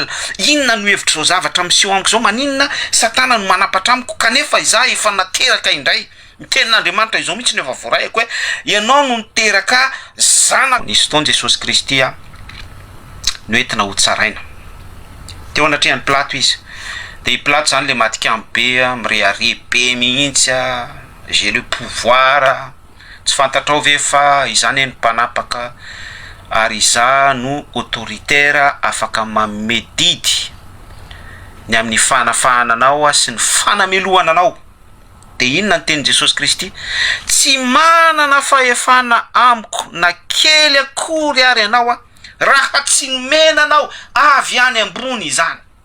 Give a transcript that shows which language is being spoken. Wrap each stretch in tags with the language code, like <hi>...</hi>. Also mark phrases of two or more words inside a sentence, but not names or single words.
<mg>inona no hevitra zao zavatra miseho amiko zao maninona satana no manapatra amiko kanefa izaho efa nateraka indray ny tenin'Andriamanitra izao mihitsy ny efa voarahiko hoe ianao no niteraka zana nisy fotoana Jesosy Kristy no entina ho tsaraina teo anatrehany Pilato izy de i Pilato zany le matikamy be mirehare be mihitsy</mg> <fr>j'ai le pouvoir</fr> <mg>tsy fantatrao ve fa izany ny mpanapaka ary izaho no autoritaire afaka mamedidy ny amin'ny fanafahananao sy ny fanamelohana anao de inona ny tenin Jesosy Kristy tsy manana fahefana amiko na kely akory ary anao raha tsy nomena anao avy any ambony izany</mg>